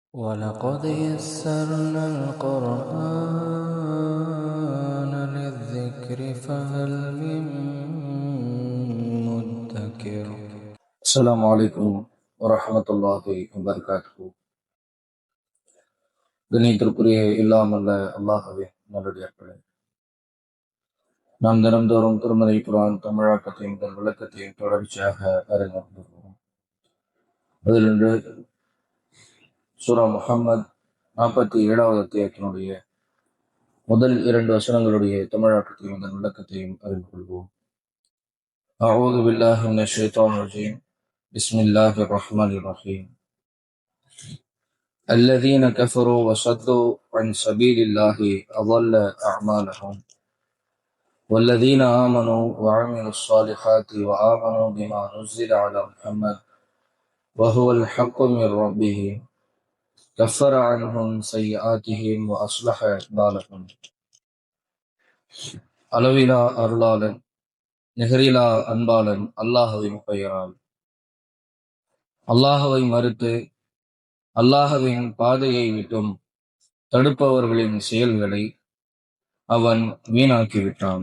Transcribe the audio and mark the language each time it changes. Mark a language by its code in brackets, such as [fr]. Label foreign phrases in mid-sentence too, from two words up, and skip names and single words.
[ar] وَلَقَدْ يَسَّرْنَا الْقُرْآنَ لِلذِّكْرِ فَهَلْ مِن مُّدَّكِرٍ. السلام عليكم ورحمة الله وبركاته. [ta] கணித்திற்குரிய இல்லாமல்ல அல்லாஹ்வே நல்லடியார்களே, நாம் தினந்தோறும் திருமறை குர்ஆன் தமிழாக்கத்தையும் தன் விளக்கத்தையும் தொடர்ச்சியாக அறிந்து வருகிறோம். அதில் இன்று சூரா முஹம்மத் 47வது அத்தியாயத்தினுடைய முதல் 2 வசனங்களுடைய தமிழாக்கத்தையும் தன் விளக்கத்தையும் அறிந்து கொள்வோம். [ar] أعوذ بالله من الشيطان الرجيم. بسم الله الرحمن الرحيم. الذين كفروا وصدوا عن سبيل الله أضل أعمالهم والذين آمنوا وعملوا الصالحات وآمنوا بما نزل على محمد وهو الحق من ربهم كفر عنهم سيئاتهم وأصلح بالهم. [ta] அளவிலா அருளாளன் நிகரிலா அன்பாளன் அல்லாஹ்வின் பெயரால். அல்லாஹ்வை மறுத்து அல்லாஹ்வின் பாதையை விட்டும் தடுப்பவர்களின் செயல்களை அவன் வீணாக்கிவிட்டான்.